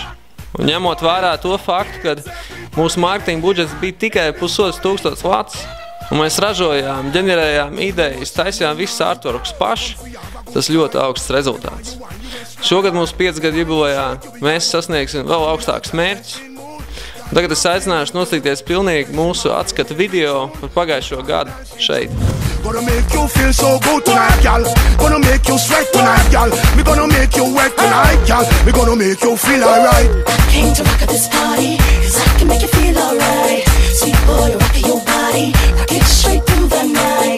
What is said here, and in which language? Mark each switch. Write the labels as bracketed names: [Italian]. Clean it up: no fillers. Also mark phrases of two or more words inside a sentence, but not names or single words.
[Latvian] Un ņemot vērā to faktu, ka mūsu mārketinga budžets bija tikai 1,500 lats, un mēs ražojām, ģenerējām idejas, taisījām visus artworkus paši, tas ļoti augsts rezultāts. Šogad mūsu 5 gadu jubilejā mēs sasniegsim vēl augstākus mērķus. Tagad es aicināšu noskatīties pilnīgi mūsu atskatu video par pagājušo gadu šeit. [English] Gonna make you feel so good tonight, gal. Gonna make you sweat tonight, gal. We gonna make you wet tonight, gal. We gonna make you feel alright. I came to rock at this party, 'cause I can make you feel alright. Sweet boy, rock your body, rock it straight through the night.